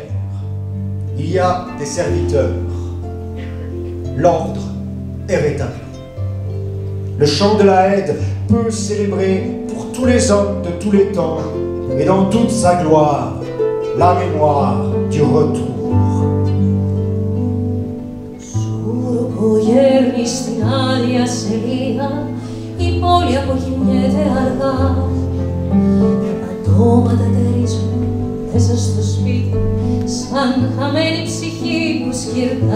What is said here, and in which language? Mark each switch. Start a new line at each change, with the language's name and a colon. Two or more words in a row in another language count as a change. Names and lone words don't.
French: Il y a des serviteurs. L'ordre est rétabli. Le chant de la Haide peut célébrer pour tous les hommes de tous les temps et dans toute sa gloire la mémoire du retour.
Greek: Γέρνει στην άδεια σελίδα, η πόλη αποκοιμιέται αργά. Τα πατώματα τερίζουν μέσα στο σπίτι, σαν χαμένη ψυχή που σκυρτά.